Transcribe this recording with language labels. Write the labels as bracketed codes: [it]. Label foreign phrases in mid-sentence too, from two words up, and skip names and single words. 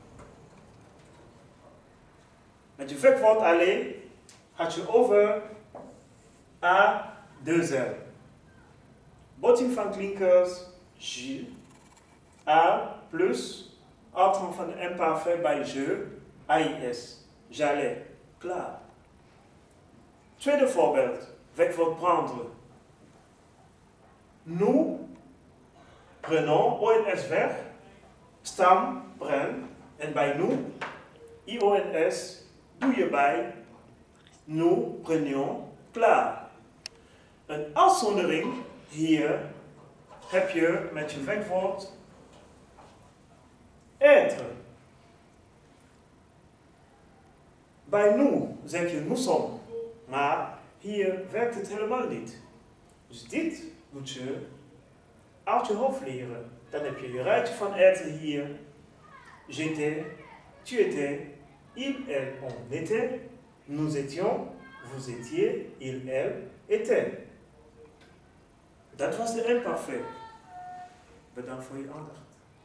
[nl] Met je werkwoord alleen had je over A, 2L. Botting van klinkers, J, A plus, uitgang van de imparfait bij je, AIS. [fr] J'allais. [nl] Klaar. Tweede voorbeeld. [fr] Werkwoord prendre. Nous prenons, [nl] ONS weg, stam, prend, en bij nous, IONS, doe je bij, [fr] nous prenions, [nl] klaar. Een uitzondering, hier heb je met je werkwoord être. Bij nous zeg je [fr] nous sommes, [nl] maar hier werkt het helemaal niet. Dus dit moet je uit je hoofd leren. Dan heb je je rijtje van être hier. [fr] J'étais, tu étais, il, elle, on était, nous étions, vous étiez, il, elle, était. [nl] Dat was de imparfait. Bedankt voor je aandacht.